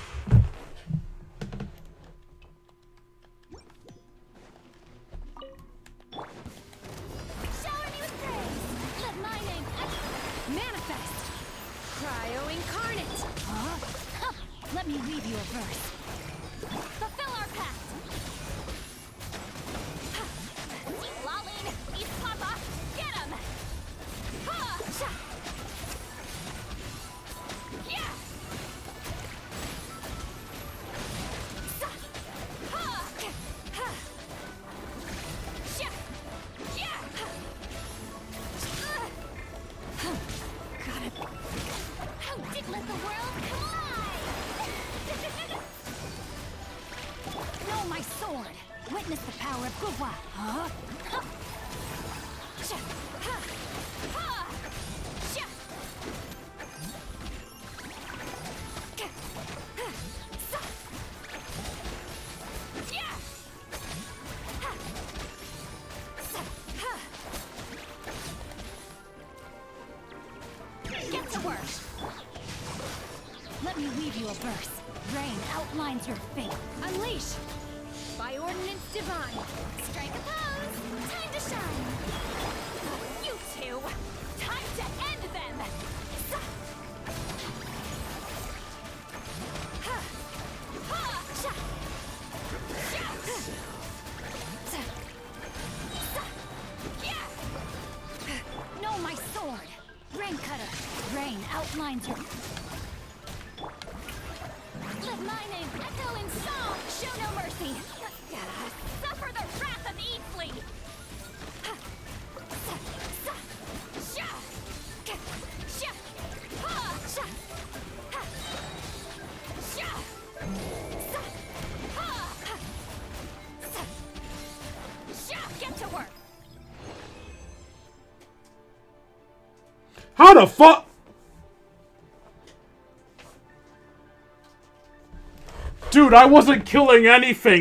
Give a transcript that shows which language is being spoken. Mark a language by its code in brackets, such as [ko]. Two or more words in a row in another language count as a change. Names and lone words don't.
[en] Shower me with praise. Let my name manifest. Cryo incarnate. Huh? Let me weave you a verse. Fulfill our pact. Lolline, East Papa, get him. Ha! Sha! Yeah! Sa! Ha! Ha! Sha! Yeah! Got it. How did let the world collide? Know my sword. Witness the power of Gugwa. Huh? Huh. Sha! Ha! Ha! Sha! Ka! Ha! Sa! Yeah! Ha! Sa! Ha! Get to work! Let me weave you a verse. Rain outlines your fate. Unleash! By ordinance divine. Strike a pose. Time to shine. You two. Time to end them. Sa- Ha! Ha! Sha! Sha! Sa- Sa- Yeah! Know my sword. Rain cutter. Rain outlines your... Let my name echo in song. Show no mercy. Suffer the wrath of Eatfleet. Sha! Sha! Ha! Sha! Ha! Sha! Sa! Ha! Sa! Sha! Get to work. How the fuck? Dude, I wasn't killing anything.